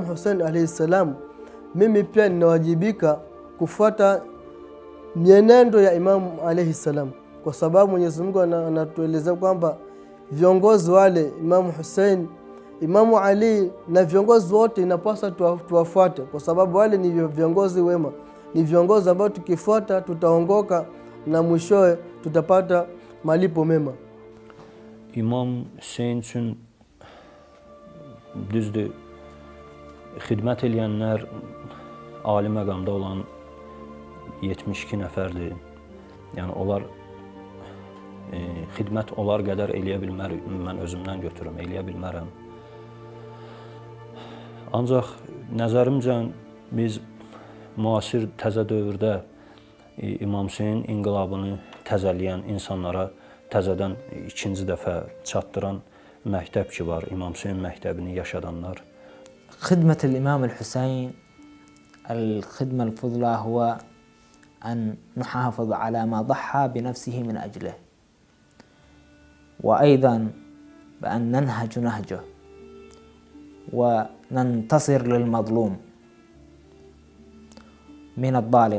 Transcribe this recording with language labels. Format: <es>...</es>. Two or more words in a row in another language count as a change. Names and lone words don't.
<sw>Hussein</sw> <ar>عليه السلام</ar> <sw>mimi pia ninawajibika kufuata mienendo ya Imam</sw> <ar>عليه السلام,</ar> <sw>kwa sababu Mwenyezi Mungu anatueleza kwamba viongozi wale Imam Hussein, Imam Ali na viongozi wote inapaswa tuwafuate, kwa sababu wale ni viongozi wema, ni viongozi ambao tukifuata tutaongoka na mwishowe tutapata malipo mema.</sw> <az>İmam Hüseyn üçün düzdür, xidmət edənlər ali məqamda olan 72 nəfərdir. Yəni onlar xidmət onlar qədər eləyə bilmər, mən özümdən götürürüm, eləyə bilmərəm. Ancaq nəzərimcə biz müasir təzə dövrdə İmam Hüseyn inqilabını təzələyən insanlara təzədən ikinci dəfə çatdıran məktəb ki var, İmam Hüseyn məktəbini yaşadanlar.</az> <ar>خدمة الإمام الحسين الخدمة الفضلى هو أن نحافظ على ما ضحى بنفسه من أجله، وأيضا بأن ننهج نهجه وننتصر للمظلوم من الظالم.</ar>